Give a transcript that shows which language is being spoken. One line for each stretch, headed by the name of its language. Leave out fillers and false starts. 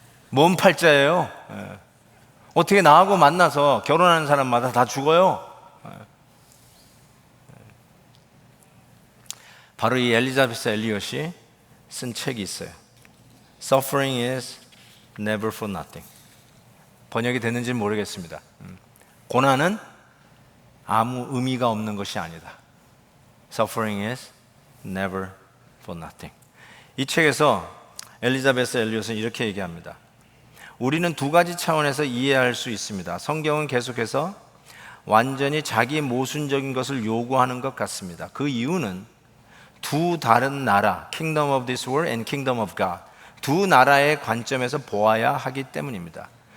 Korean: 몸 팔자예요. 어떻게 나하고 만나서 결혼하는 사람마다 다 죽어요. 바로 이 엘리자베스 엘리엇이 쓴 책이 있어요.
English: Suffering is never for nothing.
Korean: 번역이 됐는지는 모르겠습니다. 고난은 아무 의미가 없는 것이 아니다.
English: Suffering is never for nothing.
Korean: 이 책에서 엘리자베스 엘리엇은 이렇게 얘기합니다. 우리는 두 가지 차원에서 이해할 수 있습니다. 성경은 계속해서 완전히 자기 모순적인 것을 요구하는 것 같습니다. 그 이유는 두 다른 나라,
English: Kingdom of this world and Kingdom of God,
Korean: 두 나라의 관점에서 보아야 하기 때문입니다.